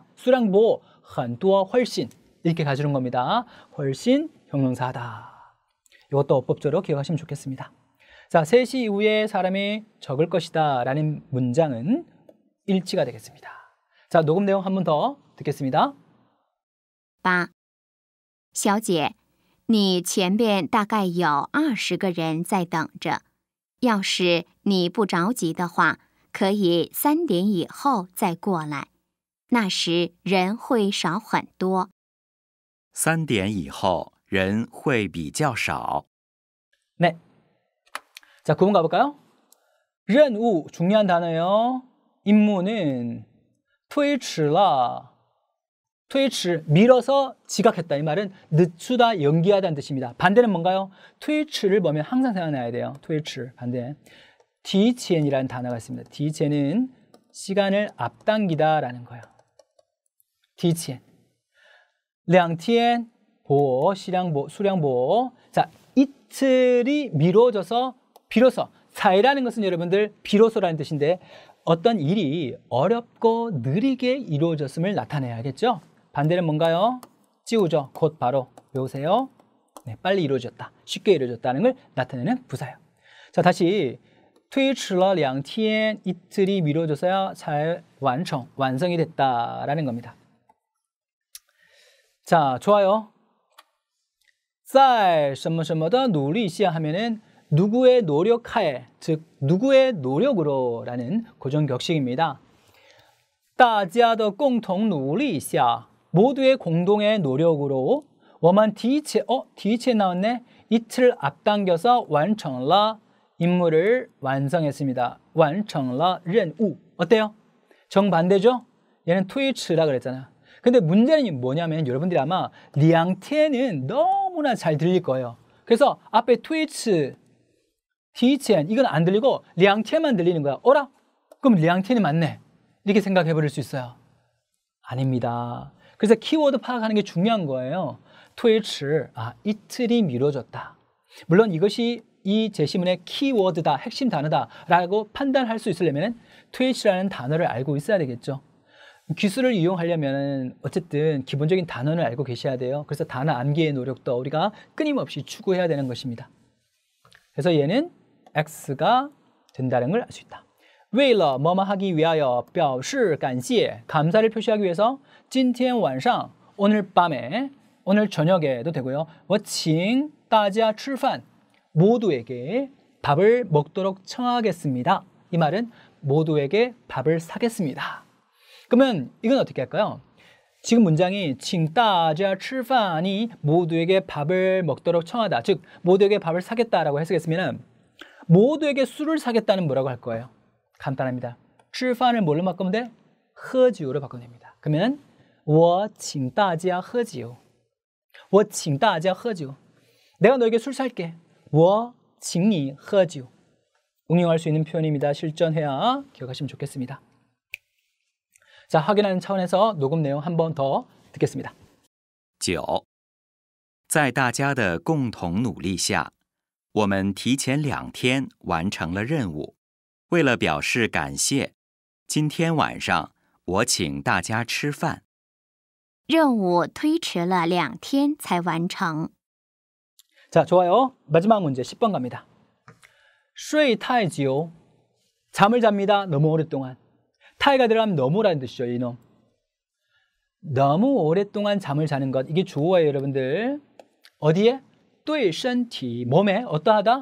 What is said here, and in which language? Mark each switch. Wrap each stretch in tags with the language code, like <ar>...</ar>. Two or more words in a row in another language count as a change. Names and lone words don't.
<ko>수량 보호 很多 훨씬 이렇게 가주는 겁니다. 훨씬 형용사다. 이것도 어법적으로 기억하시면 좋겠습니다. 자, 3시 이후에 사람이 적을 것이다 라는 문장은 일치가 되겠습니다. 자, 녹음 내용 한 번 더 듣겠습니다. 8.</ko> <zh>小姐你前边大概有20个人在等着要是你不着急的话可以3点以后再过来那时人会少很多 3点以后人会比较少。</zh> <ko>네. 자, 구문 가볼까요? 任务 중요한 단어예요. 임무는</ko> <zh>推迟了 推迟</zh> <ko>밀어서 지각했다. 이 말은 늦추다, 연기하다는 뜻입니다. 반대는 뭔가요? 推迟를 보면 항상 생각나야 돼요. 推迟 반대. 提前 이라는 단어가 있습니다. 提前 은 시간을 앞당기다라는 거예요.</ko> <zh>提前 2天</zh> <ko>보호, 수량 보호. 자, 이틀이 미뤄져서 비로소 사이라는 것은 여러분들 비로소라는 뜻인데 어떤 일이 어렵고 느리게 이루어졌음을 나타내야겠죠? 반대는 뭔가요? 찌우죠. 곧 바로 외우세요. 네, 빨리 이루어졌다. 쉽게 이루어졌다는 걸 나타내는 부사예요. 자, 다시</ko> <zh>推迟了2天</zh> <ko>이틀이 미뤄져서야 잘 완성이 됐다라는 겁니다. 자, 좋아요.</ko> <zh>在什么什么的努力下</zh> <ko>하면은 누구의 노력하에, 즉 누구의 노력으로라는 고정격식입니다.</ko> <zh>大家的共同努力下,</zh> <ko>모두의 공동의 노력으로</ko> <zh>我们提前</zh> <ko>나왔네. 이틀 앞당겨서</ko> <zh>完成了</zh> <ko>임무를 완성했습니다.</ko> <zh>完成了任务.</zh> <ko>어때요? 정반대죠? 얘는 推迟 라 그랬잖아. 근데 문제는 뭐냐면 여러분들이 아마 2天은 너무나 잘 들릴 거예요. 그래서 앞에</ko> <zh>推迟, 提前</zh> <ko>이건 안 들리고 2天만 들리는 거야. 어라? 그럼 2天이 맞네. 이렇게 생각해 버릴 수 있어요. 아닙니다. 그래서 키워드 파악하는 게 중요한 거예요. 推迟, 이틀이 미뤄졌다. 물론 이것이 이 제시문의 키워드다, 핵심 단어다라고 판단할 수 있으려면 推迟 라는 단어를 알고 있어야 되겠죠. 기술을 이용하려면 어쨌든 기본적인 단어를 알고 계셔야 돼요. 그래서 단어 암기의 노력도 우리가 끊임없이 추구해야 되는 것입니다. 그래서 얘는 X가 된다는 걸 알 수 있다. 为了 뭐뭐 하기 위하여</ko> <zh>表示感谢,</zh> <ko>감사를 표시하기 위해서</ko> <zh>今天晚上,</zh> <ko>오늘 밤에, 오늘 저녁에도 되고요.</ko> <zh>我请大家吃饭,</zh> <ko>모두에게 밥을 먹도록 청하겠습니다. 이 말은 모두에게 밥을 사겠습니다. 그러면 이건 어떻게 할까요? 지금 문장이</ko> <zh>请大家吃饭</zh> <ko>이 모두에게 밥을 먹도록 청하다. 즉 모두에게 밥을 사겠다라고 해석했으면 모두에게 술을 사겠다는 뭐라고 할 거예요? 간단합니다. 吃饭을 뭘로 바꾸면 돼? 喝酒로 바꾸면 됩니다.</ko> <zh>그러면 我请大家喝酒. 我请大家喝酒.</zh> <ko>내가 너에게 술 살게.</ko> <zh>我请你喝酒.</zh> <ko>응용할 수 있는 표현입니다. 실전해야 기억하시면 좋겠습니다. 자, 확인하는 차원에서 녹음 내용 한 번 더 듣겠습니다. 9.</ko> <zh>在大家的共同努力下，我们提前2天完成了任务。为了表示感谢，今天晚上我请大家吃饭。任务推迟了2天才完成。</zh> <ko>자, 좋아요. 마지막 문제 10번 갑니다.</ko> <zh>睡太久,</zh> <ko>잠을 잡니다. 너무 오랫동안. 타이가 들어가면 너무라는 뜻이죠. 이놈. 너무 오랫동안 잠을 자는 것. 이게 주어예요, 여러분들. 어디에?</ko> <zh>对身体,</zh> <ko>몸에 어떠하다?</ko>